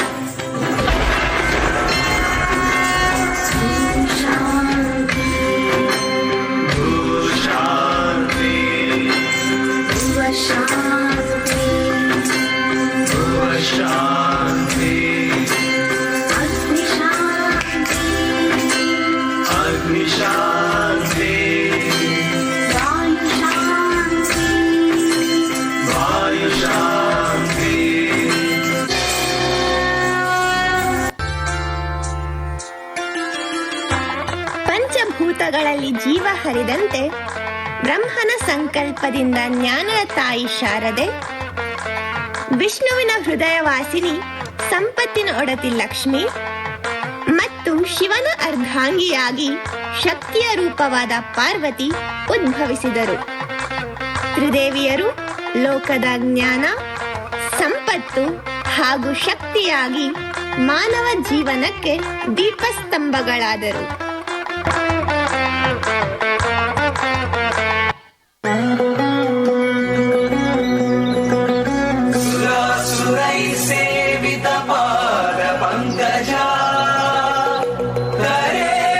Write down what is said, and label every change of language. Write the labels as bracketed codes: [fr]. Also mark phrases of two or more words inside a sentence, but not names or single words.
[sa] शान्ति अग्निशान्ति वायुशान्ति [kn] ಪಂಚಭೂತಗಳಲ್ಲಿ ಜೀವ ಹರಿದಂತೆ ಬ್ರಹ್ಮನ ಸಂಕಲ್ಪದಿಂದ ಜ್ಞಾನದ ತಾಯಿ ಶಾರದೆ, ವಿಷ್ಣುವಿನ ಹೃದಯವಾಸಿನಿ ಸಂಪತ್ತಿನ ಒಡತಿ ಲಕ್ಷ್ಮಿ ಮತ್ತು ಶಿವನ ಅರ್ಧಾಂಗಿಯಾಗಿ ಶಕ್ತಿಯ ರೂಪವಾದ ಪಾರ್ವತಿ ಉದ್ಭವಿಸಿದರು. ತ್ರಿದೇವಿಯರು ಲೋಕದ ಜ್ಞಾನ, ಸಂಪತ್ತು ಹಾಗೂ ಶಕ್ತಿಯಾಗಿ ಮಾನವ ಜೀವನಕ್ಕೆ ದೀಪಸ್ತಂಭಗಳಾದರು. [sa] सुरासुरैः सेवितपादपङ्कजा करे